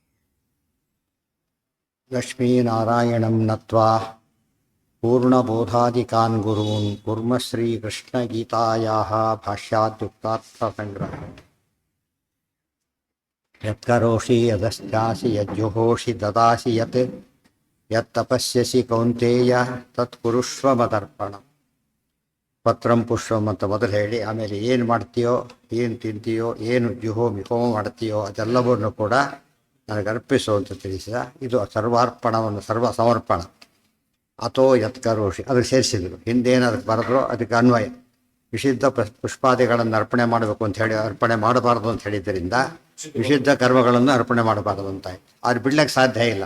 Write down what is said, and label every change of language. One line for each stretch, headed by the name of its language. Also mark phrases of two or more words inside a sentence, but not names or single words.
Sanskrit: ಲಕ್ಷ್ಮೀನಾರಾಯಣಂ ನತ್ವಾ ಪೂರ್ಣಬೋಧಾದಿಕಾನ್ ಗುರೂನ್ ಕುರ್ಮ ಶ್ರೀಕೃಷ್ಣಗೀತಾಯಾಃ ಭಾಷ್ಯಾದ್ಯುಕ್ತಾರ್ಥಸಂಗ್ರಹ ಯತ್ಕರೋಷಿ ಯದಶ್ಚಾಸಿ ಯಜ್ಜುಹೋಷಿ ದದಾಸಿ ಯತ್ ಯತ್ತಪಸ್ಯಸಿ ಕೌಂತೇಯ ತತ್ಕುರುಷ್ವ ಮದರ್ಪಣ ಪತ್ರಂ ಪುಷ್ಪಂ
Kannada: ಅಂತ ಮೊದಲು ಹೇಳಿ ಆಮೇಲೆ ಏನು ಮಾಡ್ತೀಯೋ ಏನು ತಿಂತೀಯೋ ಏನು ಹೋಮ ಮಾಡ್ತೀಯೋ ಅದೆಲ್ಲವನ್ನು ಕೂಡ ನನಗೆ ಅರ್ಪಿಸು ಅಂತ ತಿಳಿಸಿದ. ಇದು ಸರ್ವಾರ್ಪಣವನ್ನು ಸರ್ವ ಸಮರ್ಪಣ
Sanskrit: ಅಥೋ ಯತ್ಕರೋಷಿ
Kannada: ಅದಕ್ಕೆ ಸೇರಿಸಿದರು. ಹಿಂದೇನು ಅದಕ್ಕೆ ಬರೆದ್ರೋ ಅದಕ್ಕೆ ಅನ್ವಯ ವಿಶುದ್ಧ ಪುಷ್ಪಾದಿಗಳನ್ನು ಅರ್ಪಣೆ ಮಾಡಬೇಕು ಅಂತ ಹೇಳಿ ಅರ್ಪಣೆ ಮಾಡಬಾರ್ದು ಅಂತ ಹೇಳಿದ್ದರಿಂದ ವಿಶುದ್ಧ ಕರ್ಮಗಳನ್ನು ಅರ್ಪಣೆ ಮಾಡಬಾರದು ಅಂತ ಆದ್ರೆ ಬಿಡ್ಲಿಕ್ಕೆ ಸಾಧ್ಯ ಇಲ್ಲ.